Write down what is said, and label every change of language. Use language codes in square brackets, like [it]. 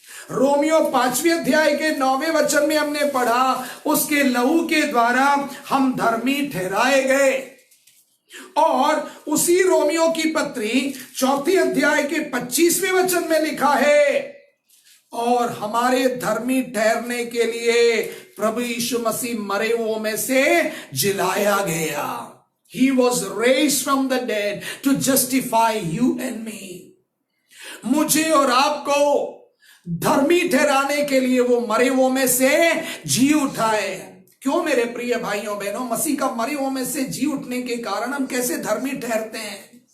[hi] Romeo 5वें अध्याय के 9वें वचन में हमने पढ़ा, उसके लहू के द्वारा हम धर्मी ठहराए गए। और उसी रोमियो की पत्री 4 अध्याय के 25वें वचन में लिखा है, और हमारे धर्मी ठहरने के लिए प्रभु यीशु मसीह मरे हुओं में से जिलाया गया। [en] He was raised from the dead to justify you and me. [hi] मुझे और आपको धर्मी ठहराने के लिए वो मरे हुओं में से जी उठाए। क्यों मेरे प्रिय भाइयों बहनों? मसीह का मरे हुओं में से जी उठने के कारण हम कैसे धर्मी ठहरते हैं?